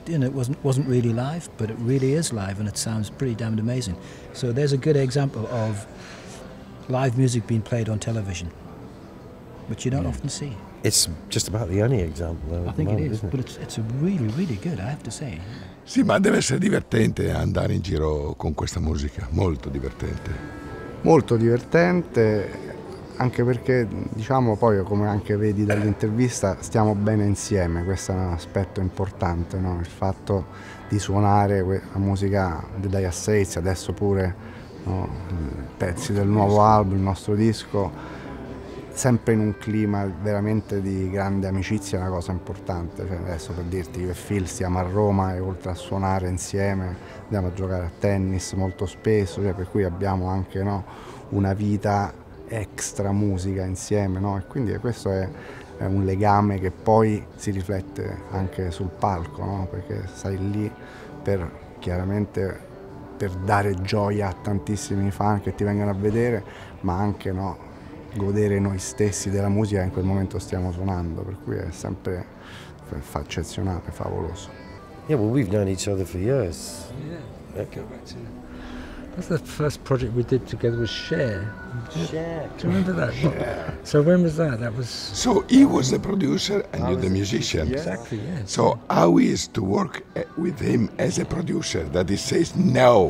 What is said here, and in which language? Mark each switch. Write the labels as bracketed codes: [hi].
[en] You know, it wasn't really live, but it really is live, and it sounds pretty damned amazing. So there's a good example of live music being played on television, which you don't often see. It's just about the only example, though. I think it is, but it's really, really good, I have to say. [it] Sì, ma deve essere divertente andare in giro con questa musica, molto divertente. Molto divertente, anche perché, diciamo, poi come anche vedi dall'intervista, stiamo bene insieme. Questo è un aspetto importante, no? Il fatto di suonare la musica di Dire Straits, adesso pure, no? Pezzi del nuovo album, il nostro disco, sempre in un clima veramente di grande amicizia, è una cosa importante. Cioè, adesso, per dirti, io e Phil stiamo a Roma e oltre a suonare insieme andiamo a giocare a tennis molto spesso, cioè, per cui abbiamo anche, no, una vita extra musica insieme, no? E quindi questo è un legame che poi si riflette anche sul palco, no? Perché stai lì chiaramente per dare gioia a tantissimi fan che ti vengono a vedere, ma anche, no, godere noi stessi della musica che in quel momento stiamo suonando, per cui è sempre eccezionale, favoloso. [en] Yeah, well, we've known each other for years. Yeah. Go back to that's the first project we did together was Share. Share. Do you remember that? Yeah. So when was that? That was... So he was the producer and you the musician. Exactly, yes. So how is to work with him as a producer that he says no?